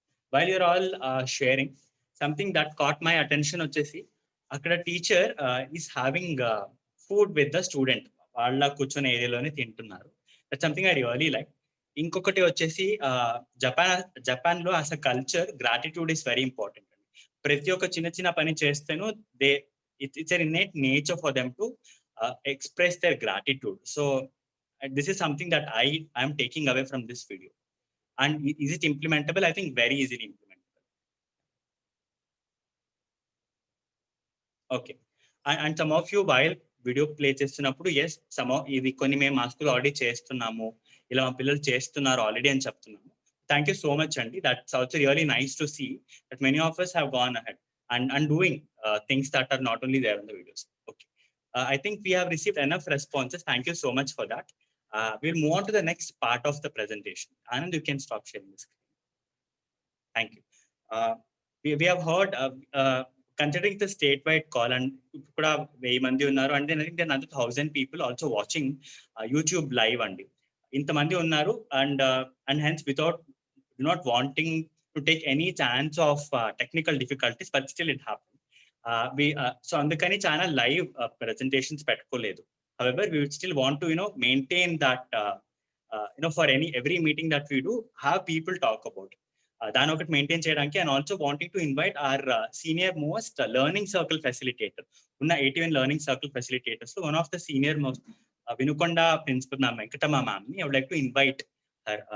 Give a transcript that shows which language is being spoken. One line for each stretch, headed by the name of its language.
English: While you're all sharing, something that caught my attention
Telugu: వచ్చేసి అక్కడ
English: teacher is having food with the student,
Telugu: వాళ్ళ కూర్చొని ఏరియాలోనే తింటున్నారు.
English: That something I really like.
Telugu: ఇంకొకటి వచ్చేసి జపాన్ లో
English: As a culture gratitude is very important.
Telugu: ప్రతి ఒక్క చిన్న పని చేస్తేనూ
English: It's an innate nature for them to express their gratitude. So this is something that I am taking away from this video. And is it implementable? I think very easily implementable. Okay. And some of you, while video play
Telugu: చేస్తున్నప్పుడు, yes, ఇది కొన్ని మేము మా school already చేస్తున్నాము, ఇలా మా పిల్లలు చేస్తున్నారు ఆల్రెడీ అని చెప్తున్నాము.
English: Thank you so much, Andy. That's also really nice to see that many of us have gone ahead and doing things that are not only there in the videos. Okay. I think we have received enough responses. Thank you so much for that. We'll move on to the next part of the presentation. Anand, you can stop sharing the screen. Thank you. We have heard, considering the statewide call, and
Telugu: kuda 1000 mandi unnaru,
English: and then I think there are another 1000 people also watching YouTube live andi.
Telugu: Intamandi unnaru,
English: and hence without not wanting to take any chance of technical difficulties, but still it happened.
Telugu: So అందుకని channel live presentations పెట్టుకోలేదు.
English: However, we would still want to maintain that for every meeting that we do, have people talk about
Telugu: దాని ఒకటి maintain చేయడానికి.
English: And also wanting to invite our senior most learning circle facilitator, ఉన్న 81 learning circle facilitators, so one of the senior most Vinukonda principal ma'am Venkatama ma'am, I would like to invite her.